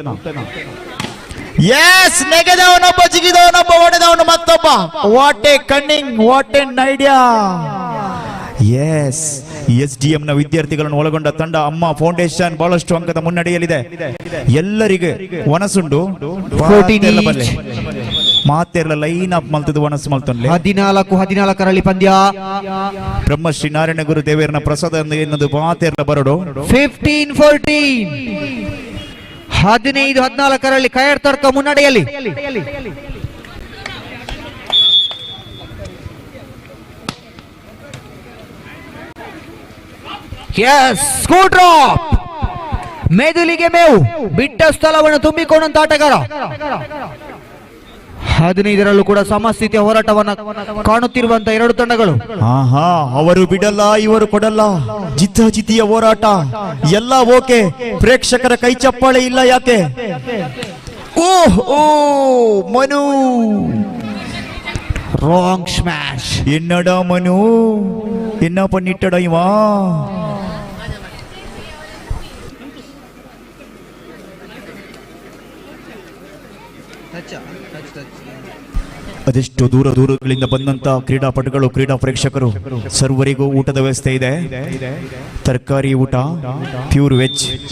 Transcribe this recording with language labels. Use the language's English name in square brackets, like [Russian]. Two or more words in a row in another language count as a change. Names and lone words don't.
[Kannada] ಎಸ್, ನೆಗೆದವನೊಬ್ಬ, ಜಿಗಿದವನೊಬ್ಬ, ಹೊಡೆದವನು ಮತ್ತೊಬ್ಬ. [English] What a cunning, what an idea. [Kannada] ಎಸ್, SDM ನ ವಿದ್ಯಾರ್ಥಿಗಳನ್ನು ಒಳಗೊಂಡ ತಂಡ ಅಮ್ಮ ಫೌಂಡೇಶನ್ ಬಹಳಷ್ಟು ಅಂಕದ ಮುನ್ನಡೆಯಲ್ಲಿದೆ. [Tulu] ಎಲ್ಲರಿಗೆ ವನಸುಂಡು ಮಾತೆರ್ಲ [English] line up [Tulu] ಮಲ್ತದು ವನಸ್ ಮಲ್ತೊಂಡ್ಲೆ. [Kannada] 14-14 ಪಂದ್ಯ. [Tulu] ಬ್ರಹ್ಮಶ್ರೀ ನಾರಾಯಣ ಗುರು ದೇವೇರನ ಪ್ರಸಾದ ಎನ್ನುವುದು ಮಾತೆರ್ಲ ಬರಡು. [Kannada] 15-14 15-14 ಕಯರ್ ತರ್ಕ ಮುನ್ನಡೆಯಲ್ಲಿ. ಮೆದುಳಿಗೆ ಮೇವು ಬಿಟ್ಟ ಸ್ಥಳವನ್ನು ತುಂಬಿಕೊಂಡಂತ ಆಟಗಾರ. 15ರಲ್ಲೂ ಕೂಡ ಸಮಸ್ಥಿತಿಯ ಹೋರಾಟವನ್ನು ಕಾಣುತ್ತಿರುವಂತಹ ಎರಡು ತಂಡಗಳು. ಅವರು ಬಿಡಲ್ಲ, ಇವರು ಕೊಡಲ್ಲ. ಜಿದ್ದಾಜಿದ್ದಿಯ ಹೋರಾಟ ಎಲ್ಲ ಓಕೆ. ಪ್ರೇಕ್ಷಕರ ಕೈ ಚಪ್ಪಾಳೆ ಇಲ್ಲ ಯಾಕೆ? ಓಹ್ ಓ ಮನು, [English] wrong smash. [Tamil] என்னட மனு, என்ன பண்ணிட்டடா இவா? [Kannada] ಅದೆಷ್ಟು ದೂರಗಳಿಂದ ಬಂದಂತ ಕ್ರೀಡಾಪಟುಗಳು, ಕ್ರೀಡಾ ಪ್ರೇಕ್ಷಕರು, ಸರ್ವರಿಗೂ ಊಟದ ವ್ಯವಸ್ಥೆ ಇದೆ. ತರಕಾರಿ ಊಟ, [English] pure veg.